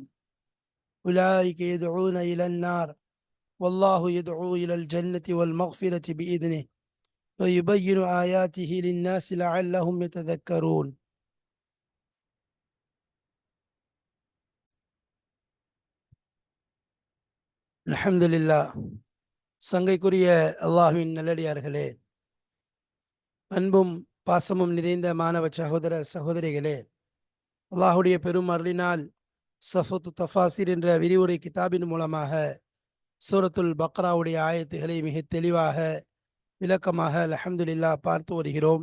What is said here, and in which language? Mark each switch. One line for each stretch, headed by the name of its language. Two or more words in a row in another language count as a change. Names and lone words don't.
Arabic: أولئك يدعون إلى النار والله يدعو إلى الجنة والمغفرة بإذنه ويبين آياته للناس لعلهم يتذكرون. الحمد لله.
Tamil: சங்கைக்குரிய அல்லாஹ்வின் நல்லடியார்களே, அன்பும் பாசமும் நிறைந்த மாணவ சகோதர சகோதரிகளே, அல்லாஹுடைய பெரும் அருளினால் சஃபத்து தஃபாசிர் என்ற விரிவுரை கிதாபின் மூலமாக சூரத்துல் பக்ராவுடைய ஆயத்துகளை மிக தெளிவாக விளக்கமாக அல்ஹம்துலில்லாஹ் பார்த்து வருகிறோம்.